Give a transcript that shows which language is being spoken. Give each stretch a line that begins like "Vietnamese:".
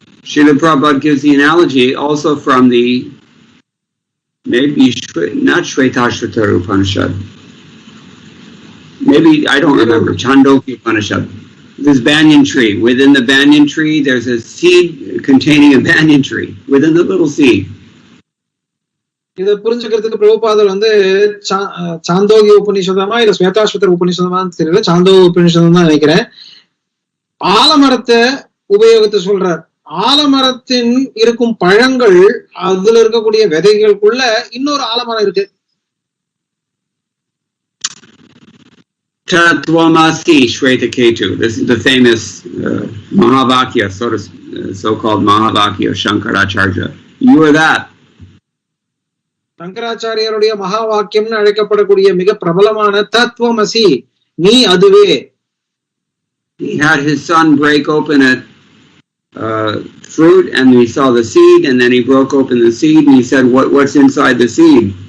English: Srila Prabhupada gives the analogy also from the maybe not Shvetashvatara Upanishad. Maybe I don't remember. Chandogya Upanishad. This banyan tree. Within the banyan tree, there's a seed containing a banyan tree. Within the little seed.
Tamil: இதை புரிஞ்சுக்கிறதுக்கு பிரபுபாதர் சாந்தோகிய உபநிஷதமா இல்ல ஸ்வேதாஸ்வதர் உபநிஷதமான்னு தெரியல, சாந்தோகிய உபநிஷதம் தான் நினைக்கிறேன். ஆலமரத்தை உபயோகத்தை சொல்றார். ஆலமரத்தின் இருக்கும் பழங்கள், அதுல இருக்கக்கூடிய விதைகளுக்குள்ள இன்னொரு ஆலமரம் இருக்கு.
Sanskrit: Tatvamasi Shvetaketu.
English: This is the famous Mahavakya, so-called Mahavakya of Shankaracharya. You are that.
Tamil: சங்கராச்சாரியருடைய மகா வாக்கியம்னு அழைக்கப்படக்கூடிய மிக பிரபலமான தத்துவமசி, நீ அதுவே.
English: He had his son break open a fruit, and he saw the seed, and then he broke open the seed, and he said, "What's inside the seed?"